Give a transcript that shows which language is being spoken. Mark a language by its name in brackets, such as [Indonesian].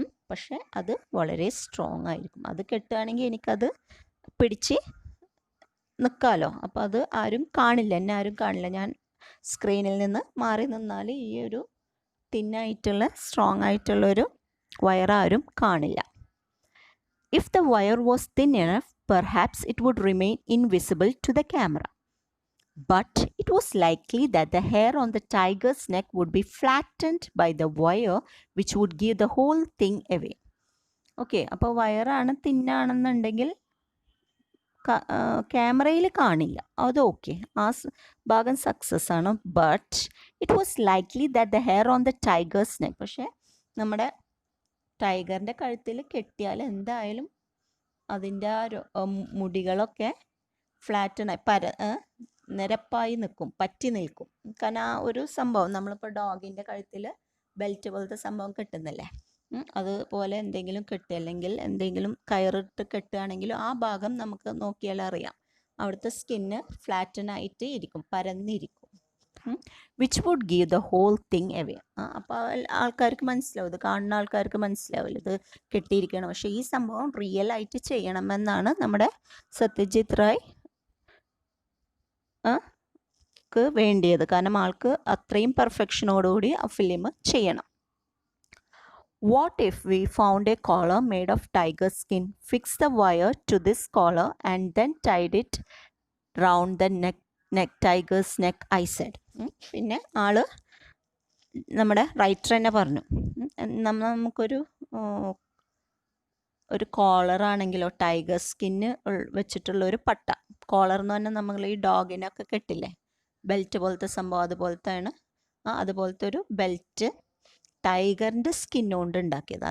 [Malayalam] പക്ഷെ അത് വളരെ സ്ട്രോങ് ആയിരിക്കും. അത് കെട്ടുകയാണെങ്കിൽ എനിക്കത് പിടിച്ച് നിൽക്കാമല്ലോ. അപ്പോൾ അത് ആരും കാണില്ല, എന്നെ ആരും കാണില്ല. ഞാൻ സ്ക്രീനിൽ നിന്ന് മാറി നിന്നാൽ ഈ ഒരു തിന്നായിട്ടുള്ള സ്ട്രോങ് ആയിട്ടുള്ളൊരു വയറാരും കാണില്ല. [English] If the wire was thin enough, perhaps it would remain invisible to the camera. But it was likely that the hair on the tiger's neck would be flattened by the wire, which would give the whole thing away. [Malayalam] Okay, അപ്പോൾ വയറാണ് തിന്നാണെന്നുണ്ടെങ്കിൽ ക്യാമറയിൽ കാണില്ല, അത് okay, ആ ഭാഗം success ആണ്. [English] but it was likely that the hair on the tiger's neck, [Malayalam] പക്ഷേ നമ്മുടെ ടൈഗറിൻ്റെ കഴുത്തിൽ കെട്ടിയാൽ എന്തായാലും അതിൻ്റെ ആ മുടികളൊക്കെ ഫ്ലാറ്റനായി നിരപ്പായി നിൽക്കും, പറ്റി നിൽക്കും. കാരണം ആ ഒരു സംഭവം നമ്മളിപ്പോൾ ഡോഗിൻ്റെ കഴുത്തിൽ ബെൽറ്റ് പോലത്തെ സംഭവം കെട്ടുന്നില്ലേ, അതുപോലെ എന്തെങ്കിലും കെട്ടുക, അല്ലെങ്കിൽ എന്തെങ്കിലും കയറിട്ട് കെട്ടുകയാണെങ്കിലും ആ ഭാഗം നമുക്ക് നോക്കിയാൽ അറിയാം, അവിടുത്തെ സ്കിന്ന് ഫ്ലാറ്റനായിട്ട് ഇരിക്കും, പരന്നിരിക്കും. [English] Which would give the whole thing away. [Malayalam] അപ്പോൾ ആൾക്കാർക്ക് മനസ്സിലാവും, ഇത് കാണുന്ന ആൾക്കാർക്ക് മനസ്സിലാവില്ല ഇത് കെട്ടിയിരിക്കണം. പക്ഷേ ഈ സംഭവം റിയൽ ആയിട്ട് ചെയ്യണമെന്നാണ് നമ്മുടെ സത്യജിത് റായ് വേണ്ടിയത്. കാരണം ആൾക്ക് അത്രയും പെർഫെക്ഷനോടുകൂടി ആ ഫിലിം ചെയ്യണം. [English] What if we found a collar made of tiger skin, fixed the wire to this collar and then tied it round the tiger's neck, I said. [Malayalam] പിന്നെ ആള് നമ്മുടെ റൈറ്റർ തന്നെ പറഞ്ഞു, നമുക്കൊരു കോളറാണെങ്കിലോ ടൈഗർ സ്കിന്ന് വെച്ചിട്ടുള്ള ഒരു പട്ട, കോളർ എന്ന് പറഞ്ഞാൽ നമ്മൾ ഈ ഡോഗിനൊക്കെ കെട്ടില്ലേ ബെൽറ്റ് പോലത്തെ സംഭവം, അതുപോലത്തെ ഒരു ബെൽറ്റ് ടൈഗറിൻ്റെ സ്കിന്നുകൊണ്ട് ഉണ്ടാക്കിയത്.